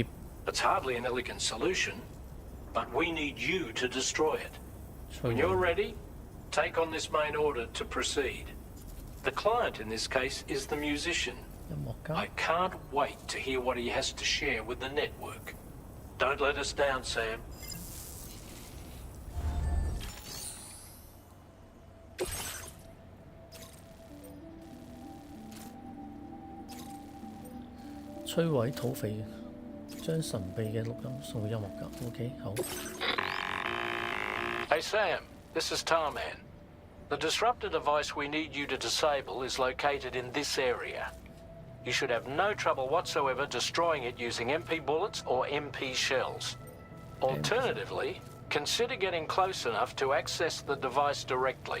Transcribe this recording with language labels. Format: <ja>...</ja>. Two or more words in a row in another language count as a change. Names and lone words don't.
<en>It's hardly an elegant solution, but we need you to destroy it. When you're ready, take on this main order to proceed. The client in this case is the musician. I can't wait to hear what he has to share with the network. Don't let us down, Sam.</en> <yue>摧毀土匪，將神秘嘅錄音送去音樂家。OK， 好。</yue> <en>Hey Sam, this is Tarman. The disruptor device we need you to disable is located in this area. You should have no trouble whatsoever destroying it using MP bullets or MP shells. Alternatively, consider getting close enough to access the device directly.</en>